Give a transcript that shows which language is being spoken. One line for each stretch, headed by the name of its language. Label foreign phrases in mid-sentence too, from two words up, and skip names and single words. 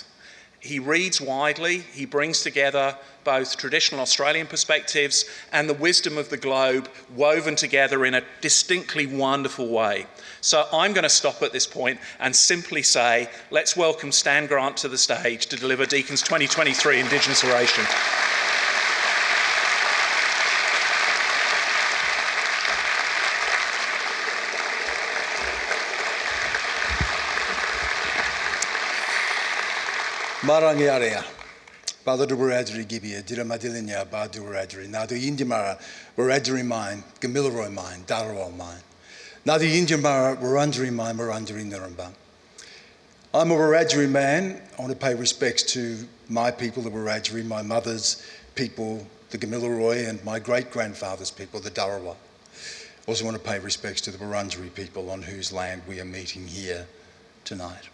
English: He reads widely, he brings together both traditional Australian perspectives and the wisdom of the globe woven together in a distinctly wonderful way. So I'm going to stop at this point and simply say, let's welcome Stan Grant to the stage to deliver Deakin's 2023 Indigenous Oration.
Wiradjuri: Marangiarea, Badu Wiradjuri Gibia, Diramadilinya, Badu Wiradjuri, Nadu Yindimara, Wiradjuri mine, Gamilaroi mine, Darawal mine, Nadu Yindimara, Wurundjeri mine, Wurundjeri Nurumba.
English: I'm a Wiradjuri man. I want to pay respects to my people, the Wiradjuri, my mother's people, the Gamilaroi, and my great-grandfather's people, the Darawal. Also want to pay respects to the Wurundjeri people on whose land we are meeting here tonight.